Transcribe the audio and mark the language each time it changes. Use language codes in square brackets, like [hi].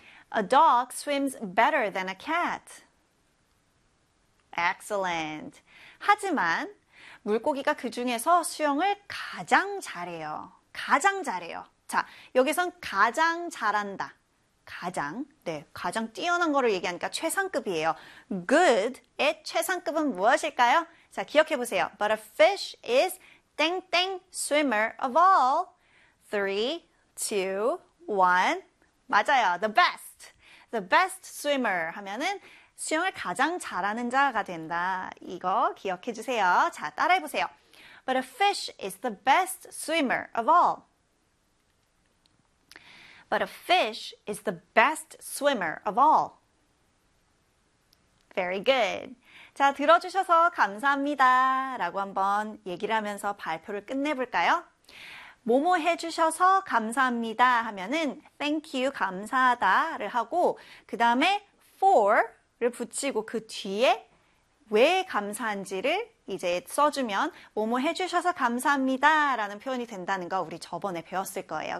[en] A dog swims better than a cat. Excellent. [ko] 하지만 물고기가 그 중에서 수영을 가장 잘해요. 가장 잘해요. 자, 여기선 가장 잘한다. 가장, 네, 가장 뛰어난 거를 얘기하니까 최상급이에요. Good의 최상급은 무엇일까요? 자, 기억해 보세요. [en] But a fish is [ko] 땡땡 [en] swimmer of all. 3, 2, 1. [ko] 맞아요. [en] The best. The best swimmer [ko] 하면은 수영을 가장 잘하는 자가 된다. 이거 기억해 주세요. 자, 따라해 보세요. [en] But a fish is the best swimmer of all. But a fish is the best swimmer of all. Very good. [ko] 자, 들어주셔서 감사합니다. 라고 한번 얘기를 하면서 발표를 끝내볼까요? 뭐뭐 해주셔서 감사합니다 하면은 [en] thank you [ko] 감사하다를 하고 그 다음에 for를 붙이고 그 뒤에 왜 감사한지를 이제 써주면 뭐뭐 해주셔서 감사합니다라는 표현이 된다는 거 우리 저번에 배웠을 거예요.